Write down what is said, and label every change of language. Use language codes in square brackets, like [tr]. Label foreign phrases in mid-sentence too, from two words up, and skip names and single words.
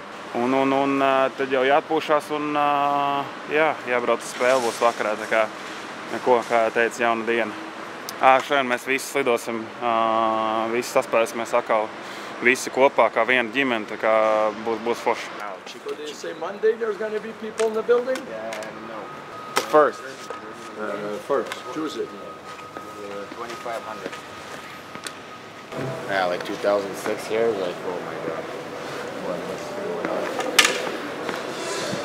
[lv] Un tad jau jāatpūšās un jābrauc uz spēli būs vakarā, tā kā neko, kā teica, jauna diena. Šodien mēs visi slidosim, visi saspēlēsimies atkal. Visi kopā kā viena ģimene, tā kā būs forši. [en] Chico, did you say Monday there's going to be people in the building? No. The first. First, Tuesday. 2,500. Yeah, like 2006 here, like, oh my God. What's going on?